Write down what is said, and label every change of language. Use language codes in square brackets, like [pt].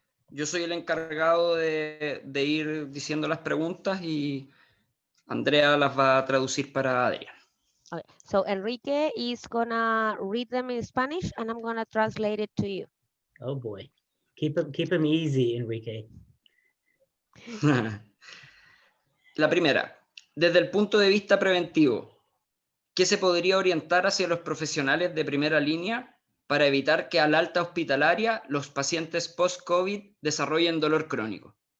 [es] Yo soy el encargado de ir diciendo las preguntas y Andrea las va a traducir para Adrián. [en] Okay, so Enrique is gonna read them in Spanish and I'm gonna translate it to you. Oh boy, keep them easy, Enrique. [es] La primera, desde el punto de vista preventivo, ¿qué se podría orientar hacia los profesionales de primera línea para evitar que al alta hospitalaria los pacientes post-COVID desarrollen dolor crónico?